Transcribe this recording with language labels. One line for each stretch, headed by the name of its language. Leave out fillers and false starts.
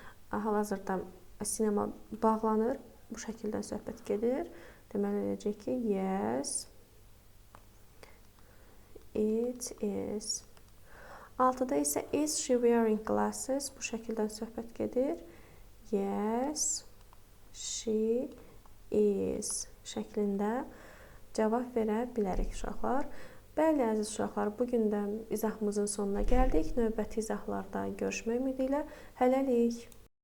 Azerbaijani: Hal-hazırda sinema bağlanır. Bu şəkildə söhbət gedir. Deməli, deyəcək ki,
English: yes, it is. 6-da isə is she wearing glasses?
Azerbaijani: Bu şəkildən söhbət gedir.
English: Yes, she is
Azerbaijani: şəklində cavab verə bilərik uşaqlar. Bəli, əziz uşaqlar, bugün də izahımızın sonuna gəldik. Növbəti izahlarda görüşmək ümidi ilə hələlik.